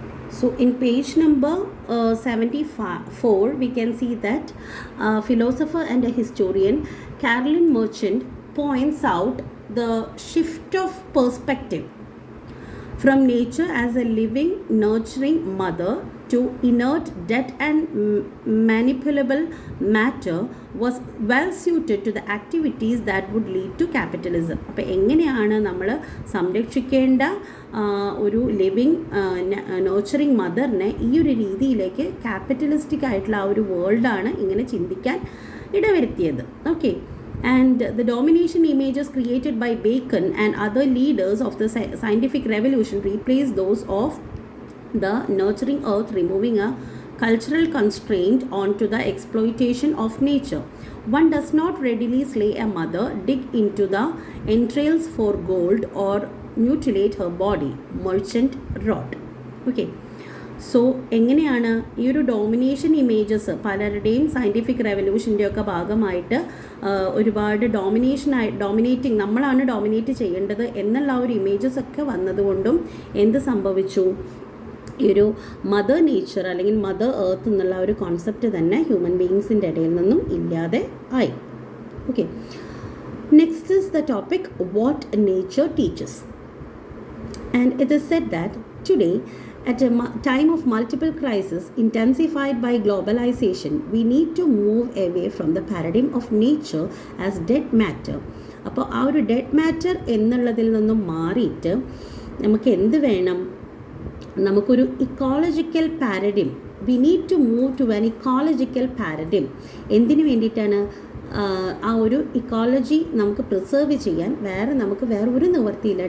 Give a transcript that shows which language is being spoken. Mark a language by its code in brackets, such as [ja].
[en] So in page number 74 we can see that philosopher and a historian Carolyn Merchant points out the shift of perspective from nature as a living, nurturing mother to inert, dead and manipulable matter was well suited to the activities that would lead to capitalism. [ml] അപ്പോൾ എങ്ങനെയാണ് നമ്മൾ സംരക്ഷിക്കേണ്ട ഒരു living nurturing മദറിനെ ഈ ഒരു രീതിയിലേക്ക് capitalistic ആയിട്ടുള്ള ആ ഒരു വേൾഡാണ് ഇങ്ങനെ ചിന്തിക്കാൻ ഇടവരുത്തിയത്. Okay. [en] And the domination images created by Bacon and other leaders of the scientific revolution replaced those of the nurturing earth, removing a cultural constraint onto the exploitation of nature. One does not readily slay a mother, dig into the entrails for gold, or mutilate her body, Merchant wrote. Okay. [ml] So എങ്ങനെയാണ് ഈ ഒരു domination images പലരുടെയും scientific റെവല്യൂഷൻ്റെയൊക്കെ ഭാഗമായിട്ട് ഒരുപാട് dominating നമ്മളാണ് dominate ചെയ്യേണ്ടത് എന്നുള്ള ഒരു ഇമേജസ് ഒക്കെ വന്നതുകൊണ്ടും എന്ത് സംഭവിച്ചു, ഈ ഒരു മദർ നേച്ചർ അല്ലെങ്കിൽ മദർ എർത്ത് എന്നുള്ള ഒരു കോൺസെപ്റ്റ് തന്നെ ഹ്യൂമൻ ബീയിങ്സിൻ്റെ ഇടയിൽ നിന്നും ഇല്ലാതെ ആയി. Okay. [en] Next is the topic what nature teaches. And it is said that today at a time of multiple crises intensified by globalization, we need to move away from the paradigm of nature as dead matter. [ml] അപ്പോൾ ആ ഒരു dead matter എന്നുള്ളതിൽ നിന്നും മാറിയിട്ട് നമുക്ക് എന്ത് വേണം, നമുക്കൊരു ecological paradigm, [en] We need to move to an ecological paradigm. [ml] എന്തിനു വേണ്ടിയിട്ടാണ്? ആ ഒരു ഇക്കോളജി നമുക്ക് പ്രിസർവ് ചെയ്യാൻ നമുക്ക് വേറെ ഒരു നിവർത്തിയില്ല.